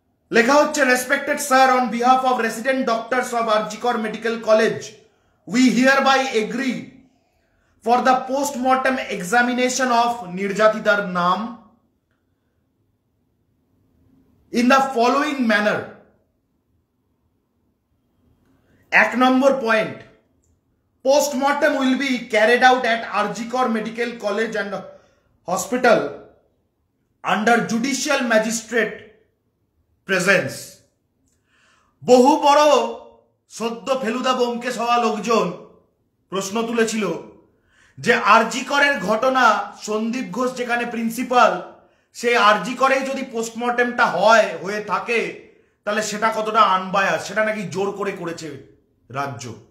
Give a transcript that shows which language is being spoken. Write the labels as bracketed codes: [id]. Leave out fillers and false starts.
[bn] লেখা হচ্ছে, [en] respected sir, on behalf of resident doctors of RG Kar medical college, we hereby agree for the post-mortem examination of [bn] নির্যাতিতার নাম [en] in the following manner. 1 number point, post-mortem will be carried out at Arjikor Medical College and Hospital under judicial magistrate presence. [bn] বহু বড় সদ্য ফেলুদা ব্যোমকেশ হওয়া লোকজন প্রশ্ন তুলেছিল যে আরজিকরের ঘটনা, সন্দীপ ঘোষ যেখানে প্রিন্সিপাল, সেই আরজিকরেই যদি পোস্টমর্টেমটা হয়ে থাকে তাহলে সেটা কতটা আনবায়াস, সেটা নাকি জোর করে করেছে রাজ্য।